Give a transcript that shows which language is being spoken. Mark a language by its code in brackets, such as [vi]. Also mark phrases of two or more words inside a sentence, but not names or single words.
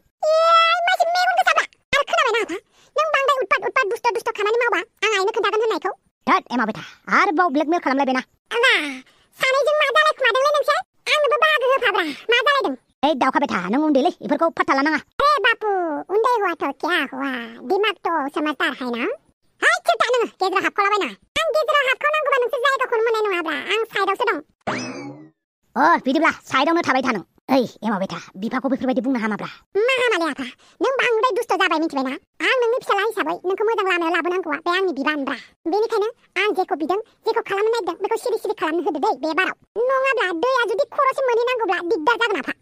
[brx] मानसि मेगन गोसाब्रा आरो खोनाबायना आफा नों बांद्राय उतपात दुस्त खामानि मावबा आं आइनो खोन्थागोन एमा बेथा आरोबाव ब्लेकमेल खालामलायबायना बा सानैजों मा जालायखुमादोंलै नोंसोर आंनोबो बाहागो होफाब्रा मा जालायदों ओइ दावखा बेथा नों उन्दैलै इफोरखौ फात्ता लानाङा [hi] अरे बापू उन्दै हुआ तो क्या हुआ दिमाग तो समझदार है ना [brx] हाय चुपता नोङो गेजेराव हाबखलाबायना आं गेजेराव हाबखनांगौबा नोंसोर जायगाखौनो मोननाय नङाब्रा आं साइडआवसो दं अ बिदिब्ला साइडआवनो थाबाय था नों ओइ एमा बेथा बिफाखौ बेफोरबायदि बुंनो हामाब्रा मा हामालै आफा नों बांद्राय दुस्त जाबाय मिथिबायना आं नोंनि फिसाला हिसाबै नोंखौ मोजां लामायाव लाबोनांगौआ बे आंनि बिबानब्रा बेनिखायनो आं जेखौ बिदों जेखौ खालामनो नागिरदों बेखौ सिरि सिरि खालामनो होदो दै बे बाराव नङाब्ला दैया जुदि खरसिम मोनहैनांगौब्ला दिगदार जागोन आफा